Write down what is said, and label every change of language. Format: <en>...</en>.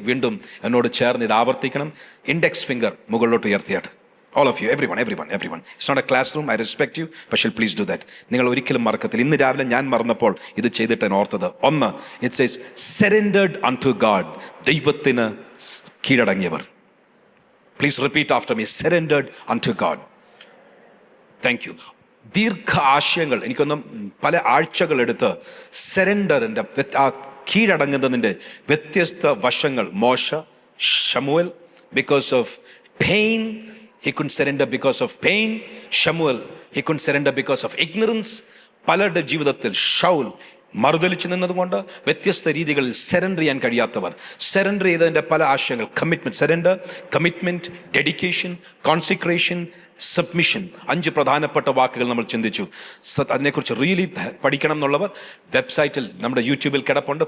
<ml>വീണ്ടും എന്നോട് ചേർന്ന് ഇത് ആവർത്തിക്കണം. ഇൻഡെക്സ് ഫിംഗർ മുകളിലോട്ട് ഉയർത്തിയാട്ട്.</ml> <en>All of you, everyone. It's not a classroom, I respect you, but please do that.</en> <ml>നിങ്ങൾ ഒരിക്കലും മറക്കത്തില്ല. ഇന്ന് രാവിലെ ഞാൻ മറന്നപ്പോൾ ഇത് ചെയ്തിട്ട് ഞാൻ ഓർത്തത്.</ml> <en>1, it says surrendered unto God.</en> <ml>ദൈവത്തിന് കീഴടങ്ങിയവർ.</ml> <en>Please repeat after me, surrendered unto God. Thank you.</en> <ml>ദീർഘ ആശയങ്ങൾ, എനിക്കൊന്നും പല ആഴ്ചകൾ എടുത്ത് സെറൻഡറിൻ്റെ, കീഴടങ്ങുന്നതിൻ്റെ വ്യത്യസ്ത വശങ്ങൾ.</ml> <en>മോശ, ശമൂവേൽ, because of pain he couldn't surrender because of pain. Shamuel, he couldn't surrender because of ignorance.</en> <ml>പലരുടെ ജീവിതത്തിൽ ഷൗൽ മറുതലിച്ചു നിന്നതുകൊണ്ട് വ്യത്യസ്ത രീതികളിൽ സെറണ്ടർ ചെയ്യാൻ കഴിയാത്തവർ. സെറണ്ടർ ചെയ്തതിൻ്റെ പല ആശയങ്ങൾ. Commitment, surrender, commitment, dedication, consecration, submission, 5 പ്രധാനപ്പെട്ട വാക്കുകൾ നമ്മൾ ചിന്തിച്ചു. അതിനെക്കുറിച്ച് റിയലി പഠിക്കണം എന്നുള്ളവർ വെബ്സൈറ്റിൽ നമ്മുടെ യൂട്യൂബിൽ കിടപ്പുണ്ട്.</ml>